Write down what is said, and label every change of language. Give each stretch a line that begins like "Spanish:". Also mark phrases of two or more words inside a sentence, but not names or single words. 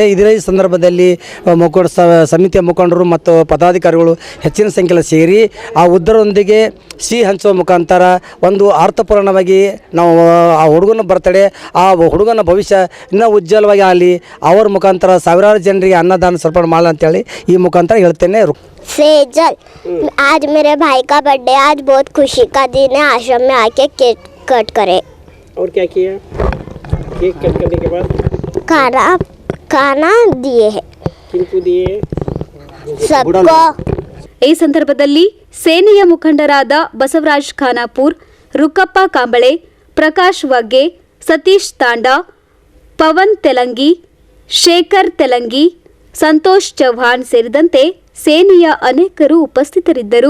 Kannada: ಇದರ ಈ ಸಂದರ್ಭದಲ್ಲಿ ಸಮಿತಿಯ ಮುಖಂಡರು ಮತ್ತು ಪದಾಧಿಕಾರಿಗಳು ಹೆಚ್ಚಿನ ಸಂಖ್ಯೆಯಲ್ಲಿ ಸೇರಿ ಆ ಉದ್ದರೊಂದಿಗೆ ಸಿಹಿ ಹಂಚುವ ಮುಖಾಂತರ ಒಂದು ಅರ್ಥಪೂರ್ಣವಾಗಿ ನಾವು ಆ ಹುಡುಗನ ಬರ್ತ್ಡೇ, ಆ ಹುಡುಗನ ಭವಿಷ್ಯ ಇನ್ನೂ ಉಜ್ವಲವಾಗಿ ಆಗಲಿ, ಅವರ ಮುಖಾಂತರ ಸಾವಿರಾರು ಜನರಿಗೆ ಅನ್ನದಾನ ಸಮರ್ಪಣೆ ಮಾಡಲಿ ಅಂತೇಳಿ ಈ ಮುಖಾಂತರ ಹೇಳ್ತೇನೆ.
Hindi: सेजल, आज मेरे भाई का बर्थडे, आज बहुत खुशी का दिन है. आश्रम में आके
English: cake cut
Hindi: करे. और क्या किया?
English: cake cut
Hindi: करने के बाद खाना दिए है. किनको दिए? सबको.
Kannada: ಈ ಸಂದರ್ಭದಲ್ಲಿ ಸೇನೆಯ ಮುಖಂಡರಾದ ಬಸವರಾಜ್ ಖಾನಾಪುರ್, ರುಕ್ಕಪ್ಪ ಕಾಂಬಳೆ, ಪ್ರಕಾಶ್ ವಗ್ಗೆ, ಸತೀಶ್ ತಾಂಡಾ, ಪವನ್ ತೆಲಂಗಿ, ಶೇಖರ್ ತೆಲಂಗಿ, ಸಂತೋಷ್ ಚೌಹಾಣ್ ಸೇರಿದಂತೆ ಸೇನೆಯ ಅನೇಕರು ಉಪಸ್ಥಿತರಿದ್ದರು.